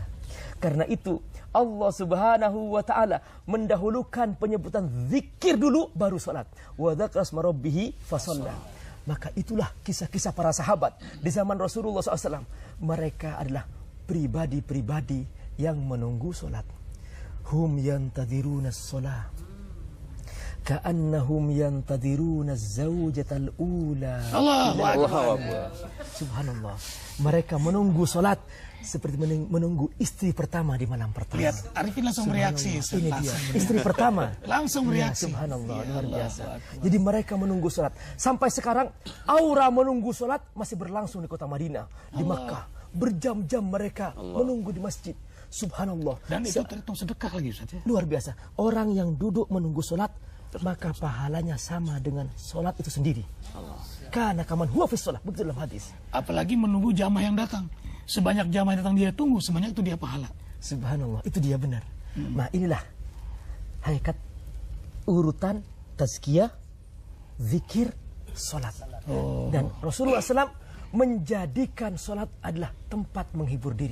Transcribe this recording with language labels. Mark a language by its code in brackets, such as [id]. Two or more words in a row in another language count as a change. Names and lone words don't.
[id] Karena itu Allah [ar] سبحانه وتعالى [id] mendahulukan penyebutan zikir dulu baru sholat. [ar] وذكر اسم ربه فصلى. [id] Maka itulah kisah-kisah para sahabat di zaman Rasulullah SAW. Mereka adalah pribadi-pribadi yang menunggu solat. [ar] هم ينتظرون الصلاة كأنهم ينتظرون الزوجة الأولى. الله أكبر. [id] Subhanallah. Mereka menunggu solat seperti menunggu istri pertama di malam pertama. Lihat, Arifin langsung bereaksi. Ini dia, istri pertama. Langsung bereaksi. Ya, subhanallah, luar biasa. Jadi mereka menunggu solat. Sampai sekarang aura menunggu solat masih berlangsung di kota Madinah, di Makkah. Berjam-jam mereka menunggu di masjid. Subhanallah. Dan itu terhitung sedekah lagi, Ustaz. Luar biasa. Orang yang duduk menunggu solat, maka pahalanya sama dengan solat itu sendiri. Karena [ar] كمن هو في الصلاة, [id] begitu dalam hadis. Apalagi menunggu jamaah yang datang. Sebanyak jamaah yang datang dia tunggu, sebanyak itu dia pahala. Subhanallah, itu dia benar. Nah, inilah hakikat urutan tazkiyah, zikir, solat. Dan Rasulullah SAW menjadikan solat adalah tempat menghibur diri.